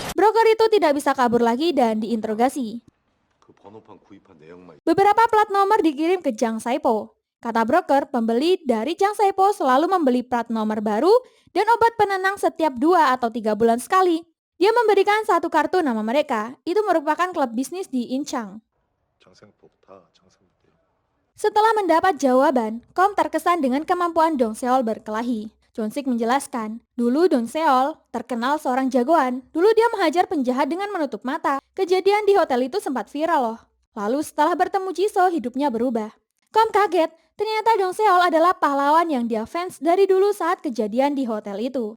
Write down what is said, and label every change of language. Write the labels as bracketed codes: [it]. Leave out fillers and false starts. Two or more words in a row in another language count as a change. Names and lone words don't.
[id] Broker itu tidak bisa kabur lagi dan diinterogasi. [ko] 그 번호판 구입한 내역만 [id] Beberapa plat nomor dikirim ke Jang Saipo. Kata broker, pembeli dari Jang Saipo selalu membeli plat nomor baru dan obat penenang setiap 2 atau 3 bulan sekali. Dia memberikan satu kartu nama mereka. Itu merupakan klub bisnis di Incheon. [ko] 장생법 다 장생법이에요. [id] Setelah mendapat jawaban, Kom terkesan dengan kemampuan Dong Seol berkelahi. Chonsik menjelaskan, dulu Dong Seol terkenal seorang jagoan. Dulu dia menghajar penjahat dengan menutup mata. Kejadian di hotel itu sempat viral loh. Lalu setelah bertemu Jisoo, hidupnya berubah. Kom kaget, ternyata Dong Seol adalah pahlawan yang dia fans dari dulu saat kejadian di hotel itu.